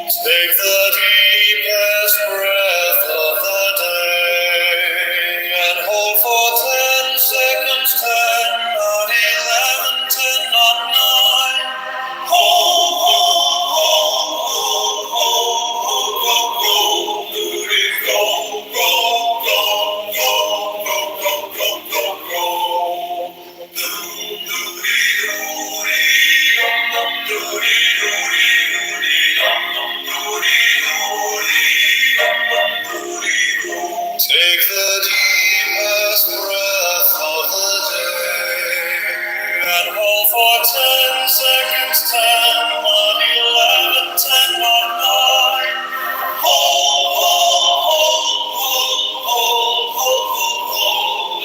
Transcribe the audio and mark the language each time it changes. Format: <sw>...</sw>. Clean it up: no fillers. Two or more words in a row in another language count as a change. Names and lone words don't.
<en>Take the deepest breath of the day and hold for 10 seconds, 10, not 11, 10, not 9. Hold, hold, hold, hold, hold, hold, go, go, goody, go, go, go, go, go, go, go, go, go. Doody, doody, dum, dum, doody, doody, doody, dum, dum, doody, doody, dum, dum, doody, doo. Take the deepest breath of the day and hold for 10 seconds, 10, not 11, 10, not 9. Hold, hold, hold, hold, hold, hold, hold, hold.</en>